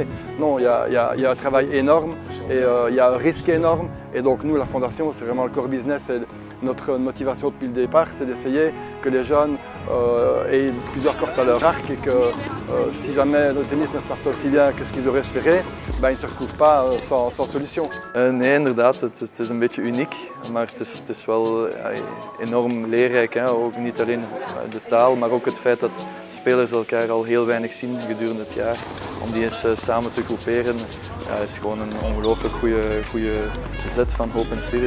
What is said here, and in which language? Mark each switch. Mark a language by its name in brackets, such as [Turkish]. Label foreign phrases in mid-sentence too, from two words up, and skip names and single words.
[French] Non, il y a un travail énorme et il y a un risque énorme et donc nous, la Fondation, c'est vraiment le [English] core business [French] et notre motivation depuis le départ, c'est d'essayer que les jeunes aient plusieurs cordes à leur arc et que si jamais le tennis ne se passe aussi bien que ce qu'ils auraient espéré, ils ne se retrouvent pas sans solution. [Dutch] Nee, inderdaad, het is een beetje uniek, maar het is wel enorm leerrijk. Hè? Ook niet alleen de taal, maar ook het feit dat spelers elkaar al heel weinig zien gedurende het jaar. Om die eens samen te groeperen is gewoon een ongelooflijk goede zet van Open Spirit.